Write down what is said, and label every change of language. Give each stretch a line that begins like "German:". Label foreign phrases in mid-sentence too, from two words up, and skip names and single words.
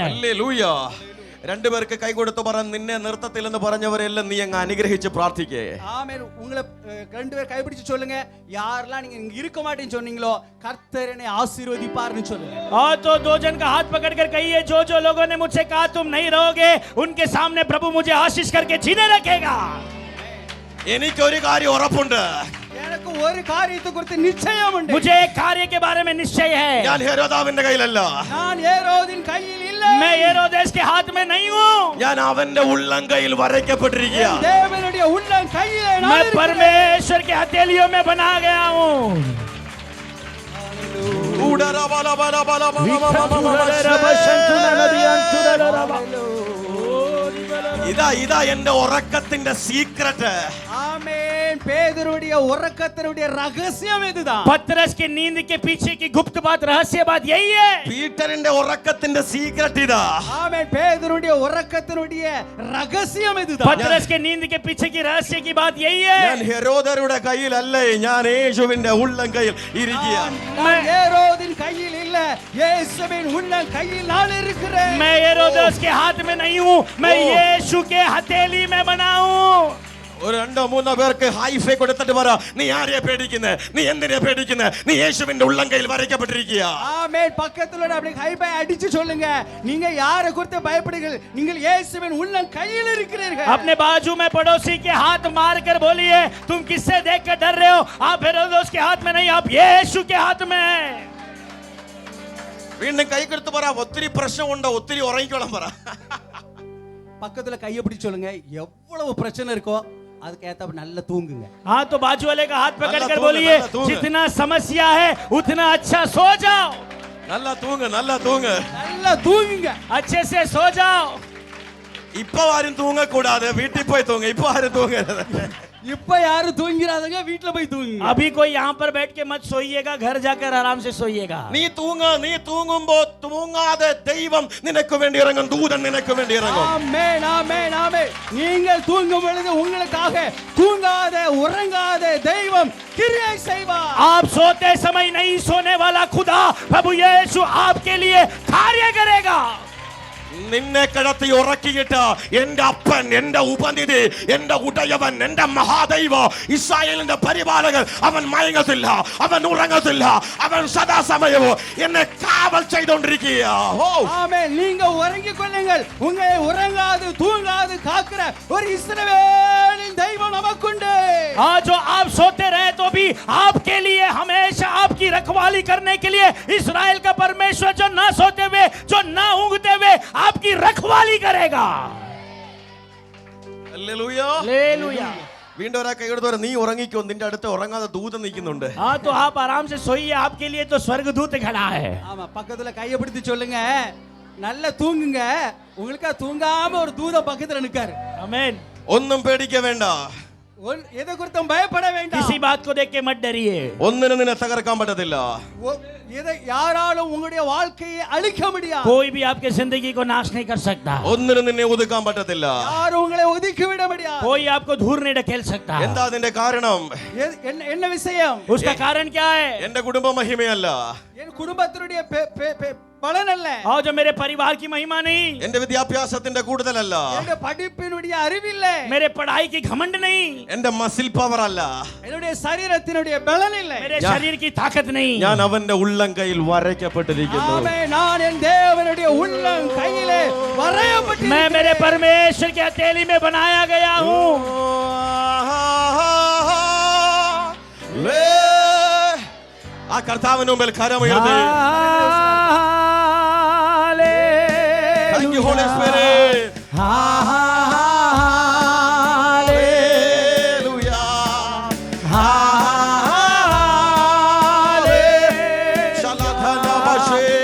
Malayalam: ഹല്ലേലൂയ. രണ്ടുപേർക്ക് കൈ കൊടുത്ത് പറ, നിന്നെ നിർത്തത്തില്ലെന്ന് പറഞ്ഞവരെല്ലാം നീ അങ്ങ് അനുഗ്രഹിച്ച് പ്രാർത്ഥിക്കേ.
Tamil: ஆமென். உங்களை ரெண்டு பேர் கைப்பிடிச்சு சொல்லுங்க, யாரெல்லாம் நீங்க இங்க இருக்க மாட்டேன்னு சொன்னீங்களோ கர்த்தர் என்னை ஆசீர்வதிப்பார்னு சொல்லுங்க.
Hindi: और तो दो जन का हाथ पकड़कर कहिए, जो लोगों ने मुझसे कहा तुम नहीं रहोगे, उनके सामने प्रभु मुझे आशीष करके जीने रखेगा।
Malayalam: എനിക്കൊരു കാര്യം ഉറപ്പുണ്ട്,
Tamil: எனக்கு ஒரு காரியத்தை குறித்து நிச்சயம் உண்டு.
Hindi: मुझे एक कार्य के बारे में निश्चय है।
Malayalam: ഞാൻ ഹെരോദാവിന്റെ കയ്യിലല്ല,
Tamil: நான் ஏரோதின் கையில் இல்லை,
Hindi: मैं हेरोदेस के हाथ में नहीं हूँ,
Malayalam: ഞാൻ അവന്റെ ഉള്ളംകൈയിൽ വരയ്ക്കപ്പെട്ടിരിക്കുക.
Tamil: தேவனுடைய உள்ளம் கையிலே நான்
Hindi: मैं
Tamil: இருக்கிறேன்.
Hindi: परमेश्वर के हथेलियों में बना गया हूँ।
Malayalam: ഇതാ എന്റെ ഉറക്കത്തിന്റെ സീക്രട്ട്.
Tamil: ஆமென். பேதுருடைய உறக்கத்தினுடைய ரகசியம் இதுதான்.
Hindi: पतरस के नींद के पीछे की गुप्त बात, रहस्य बात यही है।
Malayalam: പീറ്ററിന്റെ ഉറക്കത്തിന്റെ സീക്രട്ട് ഇതാ.
Tamil: ஆமென். பேதுருடைய உறக்கத்தினுடைய ரகசியம் இதுதான்.
Hindi: पतरस के नींद के पीछे की रहस्य की बात यही है।
Malayalam: ഞാൻ ഹെരോദരുടെ കയ്യിലല്ലേ, ഞാൻ യേശുവിന്റെ ഉള്ളംകൈയിൽ ഇരിക്കുക.
Tamil: நான் ஏரோதின் கையில் இல்ல, இயேசுவின் உள்ளம் கையில் நான் இருக்கிறேன்.
Hindi: मैं हेरोदेस के हाथ में नहीं हूँ, मैं यीशु के हथेली में बना हूँ।
Malayalam: ഒരു രണ്ടോ മൂന്നോ പേർക്ക് ഹൈഫൈ കൊടുത്തിട്ട് പറ, നീ ആരെയാ പേടിക്കുന്നേ, നീ എന്തിനാ പേടിക്കുന്നേ, നീ യേശുവിന്റെ ഉള്ളംകൈയിൽ വരയ്ക്കപ്പെട്ടിരിക്കുക.
Tamil: ஆமென். பக்கத்துல அப்படி ஹைபை அடிச்சு சொல்லுங்க, நீங்க யாரை குறித்து பயப்படுகிறீர்கள், நீங்கள் இயேசுவின் உள்ளம் கையில் இருக்கிறீர்கள்.
Hindi: अपने बाजू में पड़ोसी के हाथ मार कर बोलिए, तुम किससे देखकर डर रहे हो, आप हेरोदेस के हाथ में नहीं, आप यीशु के हाथ में हैं।
Malayalam: വീണ്ടും കൈ കൊടുത്ത് പറ, ഒത്തിരി പ്രശ്നമുണ്ടോ, ഒത്തിരി ഉറങ്ങിക്കോളാൻ പറ.
Tamil: பக்கத்துல கையை பிடிச்சு சொல்லுங்க, எவ்வளவு பிரச்சனை இருக்கோ அதுக்கு ஏத்த நல்ல தூங்குங்க.
Hindi: हाँ, तो बाजू वाले का हाथ पकड़ कर तूंग, बोलिए,
Tamil: நல்லா தூங்கு।
Hindi: जितना समस्या है उतना अच्छा सो जाओ,
Malayalam: നല്ല തൂങ്ങ്, നല്ല തൂങ്ങ്.
Tamil: நல்லா தூங்குங்க.
Hindi: अच्छे से सो जाओ।
Malayalam: ഇപ്പൊ ആരും തൂങ്ങക്കൂടാതെ വീട്ടിൽ പോയി തൂങ്ങ. ഇപ്പൊ ആരും തൂങ്ങരുത്.
Tamil: இப்ப யாரும் தூங்கிறாதங்க, வீட்ல போய் தூங்குங்க.
Hindi: अभी कोई यहाँ पर बैठ के मत सोइएगा, घर जाकर आराम से सोइएगा।
Malayalam: നീ തൂങ്ങുമ്പോ തൂങ്ങാതെ ദൈവം നിനക്ക് വേണ്ടി ഇറങ്ങും, ദൂതൻ നിനക്ക് വേണ്ടി ഇറങ്ങും.
Tamil: ஆமென், ஆமென், ஆமென். நீங்கள் தூங்கும் பொழுது உங்களுக்காக தூங்காத உறங்காத தெய்வம் கிரியை செய்வார்.
Hindi: आप सोते समय नहीं सोने वाला खुदा प्रभु यीशु आपके लिए कार्य करेगा।
Malayalam: നിന്നെ കിടത്തി ഉറക്കിയിട്ട് എന്റെ അപ്പൻ, എന്റെ ഉപനിധി, എന്റെ ഉടയവൻ, എന്റെ മഹാദൈവ, ഇസ്രായേലിന്റെ പരിപാലകൻ, അവൻ മയങ്ങത്തില്ല, അവൻ ഉറങ്ങത്തില്ല, അവൻ സദാസമയവും എന്നെ കാവൽ ചെയ്തുകൊണ്ടിരിക്കുക.
Tamil: ஆமென். நீங்க உறங்கிக் கொள்ளுங்கள். உங்களை உறங்காது தூங்காது காக்கிற ஒரு இஸ்ரவேலின் தெய்வம் நமக்குண்டு.
Hindi: आज जो आप सोते रहे तो भी आपके लिए हमेशा आपकी रखवाली करने के लिए इस्राएल का परमेश्वर जो ना सोते हुए, जो ना ऊँगते हुए आपकी रखवाली करेगा.
Malayalam: ഹല്ലേലൂയ.
Hindi: हालेलुया.
Malayalam: വീണ്ടും ഒരാ കൈയെടുത്ത് നീ ഉറങ്ങിക്കോ, നിന്റെ അടുത്ത് ഉറങ്ങാതെ ദൂതൻ നിൽക്കുന്നുണ്ട്.
Hindi: हाँ तो आप आराम से सोइए, आपके लिए तो स्वर्गदूत खड़ा है.
Tamil: ஆமா, பக்கத்துல கையை பிடித்து சொல்லுங்க, நல்லா தூங்குங்க. உங்களுக்கா தூங்காம ஒரு தூதன் பக்கத்துல நிக்காரு.
Hindi: आमीन.
Malayalam: ഒന്നും പേടിക്ക വേണ്ട,
Tamil: எதை குறித்தும் பயப்பட வேண்டாம்.
Hindi: किसी बात को देख के मत डरिए.
Malayalam: ഒന്നിനും നിന്നെ തകർക്കാൻ പറ്റത്തില്ല.
Tamil: எதை யாராலும் உங்களுடைய வாழ்க்கையை அழிக்க முடியாது.
Hindi: कोई भी आपके जिंदगी को नाश नहीं कर सकता.
Malayalam: ഒന്നിനും നിന്നെ ഒതുക്കാൻ പറ്റത്തില്ല.
Tamil: யாரும் உங்களை ஒதுக்கி விட முடியாது.
Hindi: कोई आपको दूर नहीं ढकेल सकता.
Malayalam: എന്താ അതിന്റെ കാരണം?
Tamil: என்ன விஷயம்?
Hindi: उसका कारण क्या है?
Malayalam: എന്റെ കുടുംബ മഹിമയല്ല,
Tamil: என் குடும்பத்தினுடைய பலன் அல்ல.
Hindi: और जो मेरे परिवार की महिमा नहीं,
Malayalam: എന്റെ വിദ്യാഭ്യാസത്തിന്റെ കൂടുതലല്ല,
Tamil: என்னுடைய படிப்பினுடைய அறிவில்லை,
Hindi: मेरे पढ़ाई की घमंड नहीं,
Malayalam: എന്റെ
English: muscle power
Malayalam: അല്ല,
Tamil: என்னுடைய சரீரத்தினுடைய பலன் இல்லை,
Hindi: मेरे शरीर की ताकत नहीं.
Malayalam: ഞാൻ അവന്റെ ഉള്ളംകൈയിൽ വരയ്ക്കപ്പെട്ടിരിക്കുന്നു.
Tamil: ஆமென். நான் என் தேவனுடைய உள்ளம் கையிலே வரையப்பட்டிருக்கிறேன்.
Hindi: मैं मेरे परमेश्वर के हथेली में बनाया गया हूँ.
Malayalam: ആ കർത്താവിന് മുമ്പിൽ കരമുയർത്തി.
English: Thank you, Holy Spirit. Hallelujah. Shaladhana Vashe.